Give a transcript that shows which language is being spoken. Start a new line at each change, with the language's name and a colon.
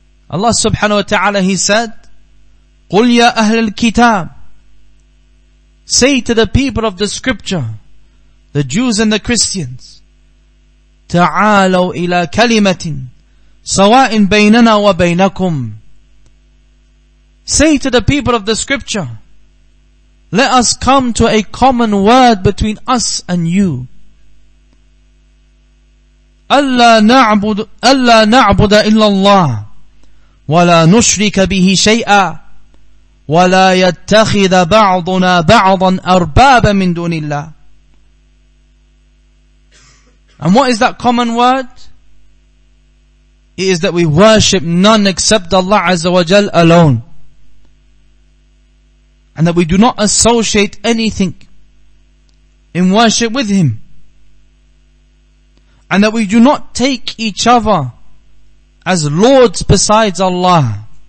English: Allah subhanahu wa ta'ala, He said,
Arabic: قُلْ يَا أَهْلَ الْكِتَابِ,
English: say to the people of the scripture, the Jews and the Christians,
Arabic: تعالوا إلى كلمة سواء بيننا وبينكم.
English: Say to the people of the scripture, let us come to a common word between us and you.
Arabic: ألا نعبد إلا الله ولا نشرك به شيئا ولا يتخذ بعضنا بعضا أربابا من دون الله.
English: And what is that common word? It is that we worship none except Allah Azza wa Jal alone, and that we do not associate anything in worship with Him, and that we do not take each other as lords besides Allah.